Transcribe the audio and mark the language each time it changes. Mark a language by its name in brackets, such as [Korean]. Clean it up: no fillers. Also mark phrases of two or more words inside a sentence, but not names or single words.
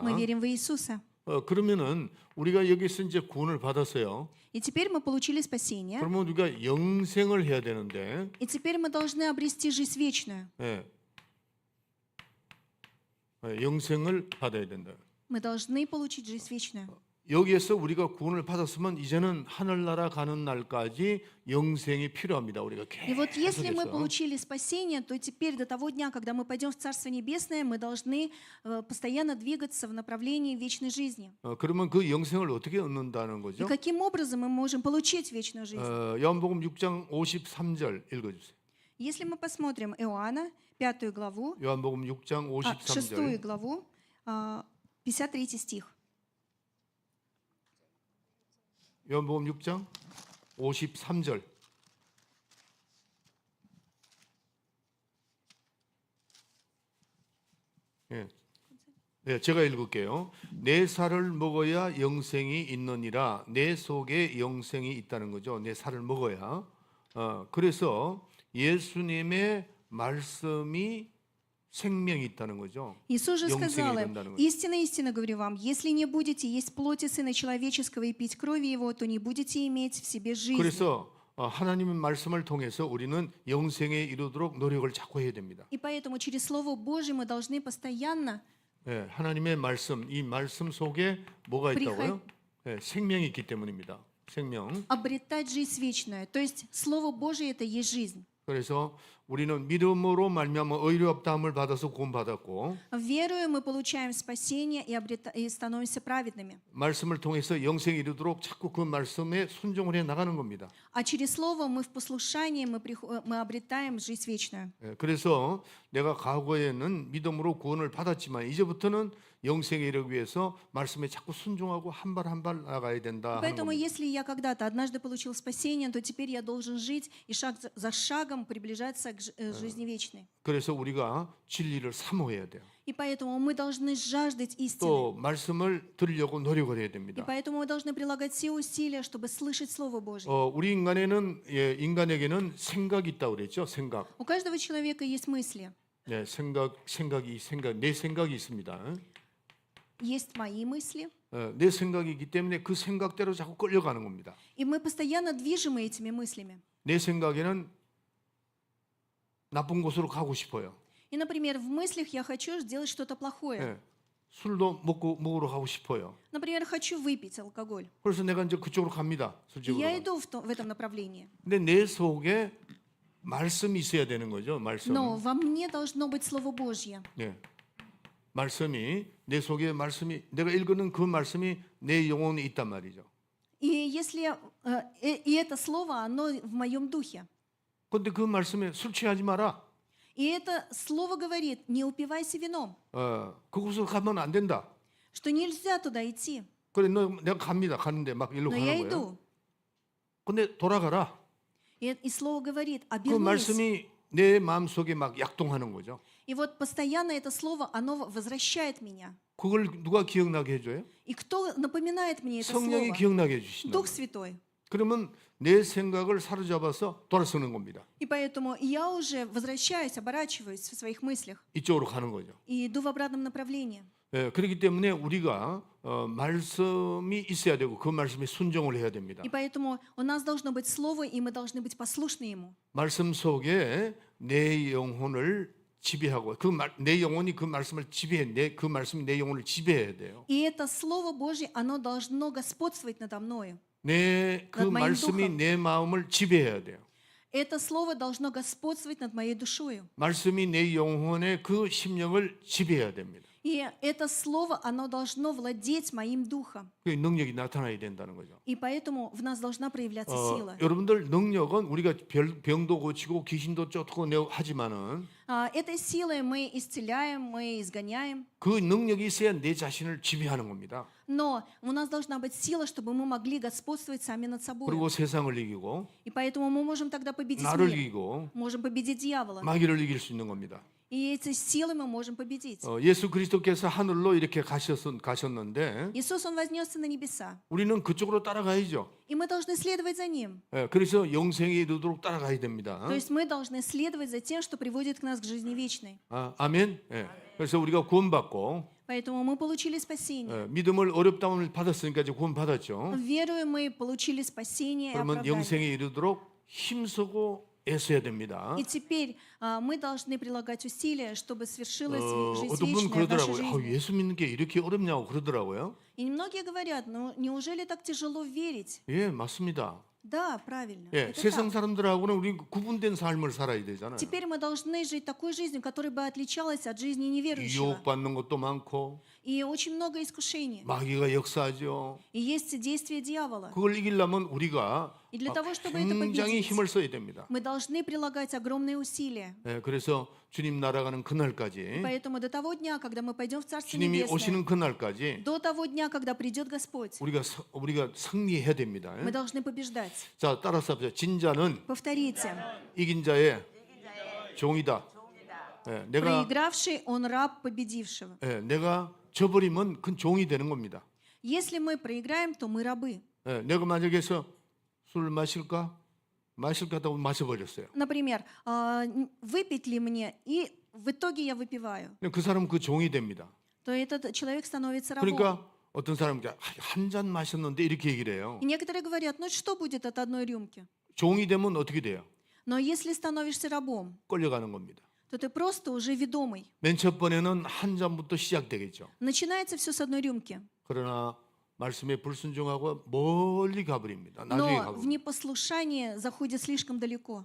[Russian] Мы верим в Иисуса. [Korean] 그러면은 우리가 여기서 이제 구원을 받았어요. [Russian] И теперь мы получили спасение. [Korean] 그러면 우리가 영생을 해야 되는데, [Russian] И теперь мы должны обрести жизнь вечную. [Korean] 영생을 받아야 된다. [Russian] Мы должны получить жизнь вечную. [Korean] 여기에서 우리가 구원을 받았으면 이제는 하늘나라 가는 날까지 영생이 필요합니다. 우리가 [Russian] И вот если мы [Korean] 계속해서. [Russian] получили спасение, то теперь до того дня, когда мы пойдем в Царство Небесное, мы должны постоянно двигаться в направлении вечной жизни. [Korean] 그러면 그 영생을 어떻게 얻는다는 [Russian] И [Korean] 거죠? [Russian] каким образом мы можем получить вечную жизнь? [Korean] 요한복음 6장 53절 읽어주세요. [Russian] Если мы посмотрим Иоанна, 5 главу, [Korean] 요한복음 6장 6 53절. [Russian] главу, 53 стих. [Korean] 요한복음 6장 53절. 제가 읽을게요. 내 살을 먹어야 영생이 있느니라. 내 속에 영생이 있다는 거죠. 내 살을 먹어야. 그래서 예수님의 말씀이 생명이 있다는 거죠. [Russian] Иисус же [Korean] 영생이 [Russian] сказал им: [Korean] 된다는 거죠. [Russian] истинно, истинно говорю вам, если не будете есть плоти Сына Человеческого и пить крови Его, то не будете иметь в себе жизни. [Korean] 그래서 하나님의 말씀을 통해서 우리는 영생에 이르도록 노력을 자꾸 해야 됩니다. [Russian] И поэтому через Слово Божье мы должны постоянно [Korean] 하나님의 말씀, 이 말씀 속에 뭐가 있다고요? 생명이 있기 때문입니다. 생명. [Russian] обретать жизнь вечную. То есть Слово Божье — это есть жизнь. [Korean] 그래서 우리는 믿음으로 말미암아 의롭다함을 받아서 구원받았고, [Russian] Веруя, мы получаем спасение и становимся праведными. [Korean] 말씀을 통해서 영생에 이르도록 자꾸 그 말씀에 순종을 해 나가는 겁니다. [Russian] А через Слово мы в послушании мы обретаем жизнь вечную. [Korean] 그래서 내가 과거에는 믿음으로 구원을 받았지만 이제부터는 영생에 이르기 위해서 말씀에 자꾸 순종하고 한 발 한 발 나가야 된다 하는 [Russian] Поэтому, [Korean] 겁니다. [Russian] если я когда-то однажды получил спасение, то теперь я должен жить и шаг за шагом приближаться к жизни вечной. [Korean] 그래서 우리가 진리를 사모해야 돼요. [Russian] И поэтому мы должны жаждать истины. [Korean] 또 말씀을 들으려고 노력을 해야 [Russian] И [Korean] 됩니다. [Russian] поэтому мы должны прилагать все усилия, чтобы слышать Слово Божье. [Korean] 우리 인간에게는 생각이 있다고 그랬죠. 생각. [Russian] У каждого человека есть мысли. [Korean] 네, 내 생각이 있습니다. [Russian] Есть мои мысли. [Korean] 내 생각이 있기 때문에 그 생각대로 자꾸 끌려가는 겁니다. [Russian] И мы постоянно движимы этими мыслями. [Korean] 내 생각에는 나쁜 곳으로 가고 싶어요. [Russian] И, например, в мыслях я хочу сделать что-то плохое. [Korean] 네, 술도 먹으러 가고 싶어요. [Russian] Например, хочу выпить алкоголь. [Korean] 그래서 내가 이제 그쪽으로 갑니다. [Russian] И [Korean] 술집으로. [Russian] я иду в этом направлении. [Korean] 근데 내 속에 말씀이 있어야 되는 거죠. 말씀. [Russian] Но во мне должно быть Слово Божье. [Korean] 네. 말씀이 내 속에 말씀이 내가 읽는 그 말씀이 내 영혼에 있단 말이죠. [Russian] И и это слово, оно в моем духе. [Korean] 근데 그 말씀에 술 취하지 마라. [Russian] И это слово говорит: не упивайся вином, [Korean] 그곳으로 가면 안 된다. [Russian] что nельзя туда идти. [Korean] 그래 내가 가는데 막 일로 [Russian] Но я [Korean] 가는 거예요. [Russian] иду. [Korean] 근데 돌아가라. [Russian] И слово говорит: [Korean] 그 [Russian] обернись. [Korean] 말씀이 내 마음속에 막 약동하는 거죠. [Russian] И вот постоянно это слово, оно возвращает меня. [Korean] 그걸 누가 기억나게 해줘요? [Russian] И кто напоминает мне это [Korean] 성령이 [Russian] слово? [Korean] 기억나게 해주신다. [Russian] Дух Святой. [Korean] 그러면 내 생각을 사로잡아서 돌아서는 겁니다. [Russian] И поэтому я уже возвращаюсь, оборачиваюсь в своих мыслях [Korean] 이쪽으로 가는 거죠. [Russian] и иду в обратном направлении. [Korean] 그렇기 때문에 우리가 말씀이 있어야 되고 그 말씀에 순종을 해야 됩니다. [Russian] И поэтому у нас должно быть слово, и мы должны быть послушны ему. [Korean] 말씀 속에 내 영혼을 지배하고 내 영혼이 그 말씀을 지배해 그 말씀이 내 영혼을 지배해야 돼요. [Russian] И это слово Божье, оно должно господствовать надо мною. [Korean] 그 [Russian] над моим [Korean] 말씀이 [Russian] духом. [Korean] 내 마음을 지배해야 돼요. [Russian] Это слово должно господствовать над моей душою. [Korean] 말씀이 내 영혼의 그 심령을 지배해야 됩니다. [Russian] И это слово, оно должно владеть моим духом. [Korean] 그 능력이 나타나야 된다는 거죠. [Russian] И поэтому в нас должна проявляться сила. [Korean] 여러분들 능력은 우리가 병도 고치고 귀신도 쫓고 하지만은 [Russian] Этой силой мы исцеляем, мы изгоняем. [Korean] 그 능력이 있어야 내 자신을 지배하는 겁니다. [Russian] Но у нас должна быть сила, чтобы мы могли господствовать сами над собой. [Korean] 그리고 세상을 이기고 [Russian] И поэтому мы можем тогда победить [Korean] 나를 [Russian] мир. [Korean] 이기고 [Russian] Можем победить дьявола. [Korean] 마귀를 이길 수 있는 겁니다. [Russian] И эти силы мы можем победить. [Korean] 예수 그리스도께서 하늘로 이렇게 가셨는데 [Russian] Иисус, Он вознесся на небеса. [Korean] 우리는 그쪽으로 따라가야죠. [Russian] И мы должны следовать за Ним. [Korean] 그래서 영생에 이르도록 따라가야 됩니다. [Russian] То есть мы должны следовать за тем, что приводит к нас к жизни вечной. [Korean] 아멘. 그래서 우리가 구원받고 [Russian] Поэтому мы получили спасение. [Korean] 믿음을 어렵다움을 받았으니까 이제 구원받았죠. [Russian] Веруя мы получили спасение и [Korean] 그러면 [Russian] оправдание. [Korean] 영생에 이르도록 힘쓰고 애써야 됩니다. [Russian] И теперь мы должны прилагать усилия, чтобы свершилась жизнь [Korean] 어떤 분은 [Russian] вечная в нашей [Korean] 그러더라고요. [Russian] жизни. [Korean] 예수 믿는 게 이렇게 어렵냐고 그러더라고요. [Russian] И многие говорят, ну неужели так тяжело верить? [Korean] 예, 맞습니다. [Russian] Да, правильно. [Korean] 예, [Russian] Это [Korean] 세상 [Russian] так. [Korean] 사람들하고는 우리 구분된 삶을 살아야 되잖아요. [Russian] Теперь мы должны жить такой жизнью, которая бы отличалась от жизни неверующего. [Korean] 유혹받는 것도 많고 [Russian] И очень много искушений. [Korean] 마귀가 역사하죠. [Russian] И есть действия дьявола. [Korean] 그걸 이기려면 우리가 [Russian] И для того, чтобы это [Korean] 굉장히 [Russian] победить, [Korean] 힘을 써야 됩니다. [Russian] мы должны прилагать огромные усилия. [Korean] 예, 그래서 주님 날아가는 그날까지, [Russian] Поэтому до того дня, когда мы пойдем в Царство [Korean] 주님이 [Russian] Небесное, [Korean] 오시는 그날까지 [Russian] до того дня, когда придет Господь, [Korean] 우리가 승리해야 됩니다. [Russian] мы должны побеждать. [Korean] 자, 따라서 합시다. 진자는 [Russian] Повторите. [Korean] 이긴 자의 종이다. 예, [Russian] Проигравший, он раб победившего. [Korean] 내가 져버리면 그 종이 되는 겁니다. [Russian] Если мы проиграем, то мы рабы. [Korean] 예, 내가 만약에서 술 마실까 하다고 마셔버렸어요. [Russian] Например, выпить ли мне, и в итоге я выпиваю, [Korean] 그 사람은 그 종이 됩니다. [Russian] то этот человек становится рабом. [Korean] 그러니까 어떤 사람은 한 잔 마셨는데 이렇게 얘기를 해요. [Russian] И некоторые говорят, ну что будет от одной рюмки? [Korean] 종이 되면 어떻게 돼요? [Russian] Но если становишься рабом, [Korean] 끌려가는 겁니다. [Russian] то ты просто уже ведомый. [Korean] 맨 첫 번에는 한 잔부터 시작되겠죠. [Russian] Начинается все с одной рюмки. [Korean] 그러나 말씀에 불순종하고 멀리 가버립니다. 나중에 [Russian] Но в [Korean] 가버립니다. [Russian] непослушании заходит слишком далеко.